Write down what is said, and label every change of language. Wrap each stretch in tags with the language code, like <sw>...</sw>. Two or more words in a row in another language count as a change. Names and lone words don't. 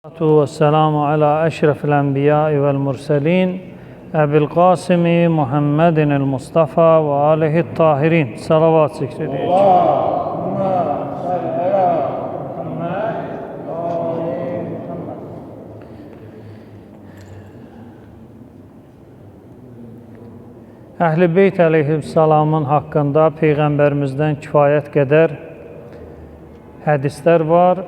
<ar>والسلام على أشرف الأنبياء والمرسلين أبي القاسم محمد المصطفى وآله الطاهرين صلوات</ar> <az>zikr edeyik. Əhl-i Beyt əleyhissalamın haqqında Peyğəmbərimizdən kifayət qədər hədislər var.</az>